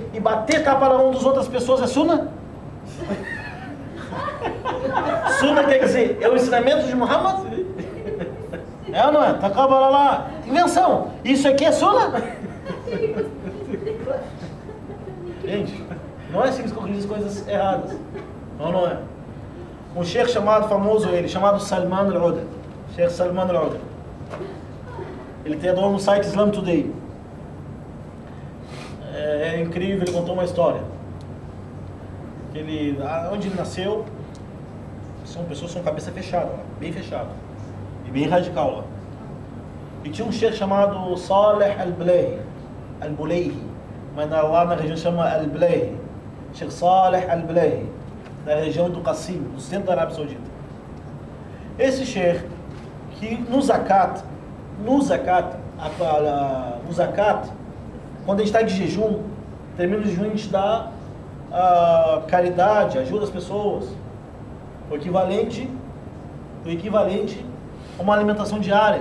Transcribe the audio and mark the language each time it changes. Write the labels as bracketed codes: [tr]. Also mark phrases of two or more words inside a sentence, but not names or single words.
[pt] E bater tapa na mão das outras pessoas é sunna? Sunna quer dizer, é o ensinamento de Muhammad? É ou não é? Taqabbalallah. Invenção. Isso aqui é sunna? Gente, não é assim que se corrige as coisas erradas. Não é? Um sheikh famoso chamado Salman al-Uda. Sheikh Salman al-Uda. Ele tem dono no site Islam Today. É incrível, ele contou uma história. Onde ele nasceu, são pessoas com cabeça fechada, bem fechada. E bem radical lá. E tinha um sheikh chamado Saleh al-Bulayhi. Mas lá na região chama al-Bulayhi. Sheikh Saleh al-Bulayhi. Da região do Qassim, do centro da Arábia Saudita. Esse sheikh, que no zakat, quando a gente está de jejum, termina o jejum, a gente dá caridade, ajuda as pessoas, o equivalente a uma alimentação diária.